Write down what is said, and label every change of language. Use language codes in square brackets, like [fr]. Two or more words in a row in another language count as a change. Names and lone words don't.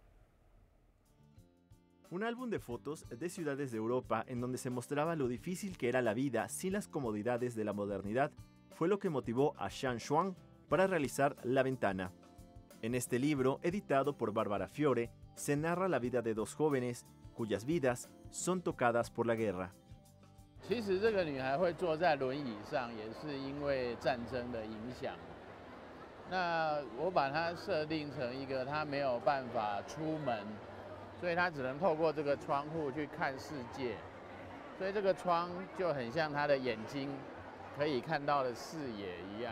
[es] Un álbum de fotos de ciudades de Europa en donde se mostraba lo difícil que era la vida sin las comodidades de la modernidad fue lo que motivó a Shan Xuan para realizar La Ventana. En este libro, editado por Bárbara Fiore, se narra la vida de dos jóvenes cuyas vidas son tocadas por la guerra. [zh] 其实这个女孩会坐在轮椅上，也是因为战争的影响。那我把它设定成一个她没有办法出门，所以她只能透过这个窗户去看世界。所以这个窗就很像她的眼睛可以看到的视野一样。